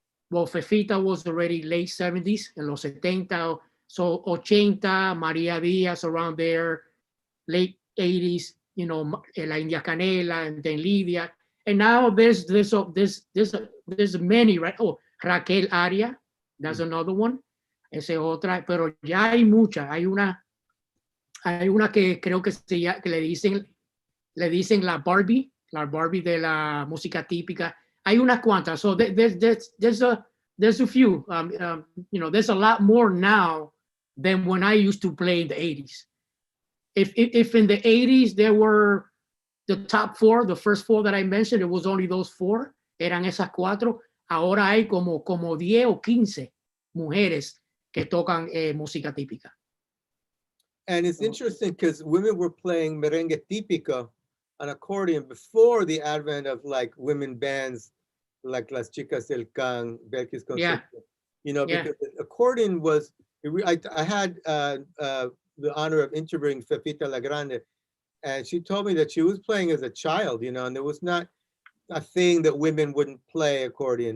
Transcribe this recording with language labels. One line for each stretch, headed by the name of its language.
English: Well, Fefita was already late 70s,
Spanish: en los 70,
English: so 80, Maria Díaz around there, late 80s, La India Canela, and then Lidia. And now there's many, right? Oh, Raquel Aria, that's another one.
Spanish: Esa otra, pero ya hay muchas. Hay una que creo que le dicen la Barbie de la música típica. Hay unas cuantas.
English: So there's a few. There's a lot more now than when I used to play in the 80s. If in the 80s there were the top four, the first four that I mentioned, it was only those four,
Spanish: eran esas cuatro. Ahora hay como 10 o 15 mujeres que tocan música típica.
English: And it's interesting because women were playing merengue típico on accordion before the advent of like women bands like Las Chicas del Can, Belkis Concepto. Because the accordion was, I had the honor of interviewing Fefita La Grande, and she told me that she was playing as a child, and there was not a thing that women wouldn't play accordion.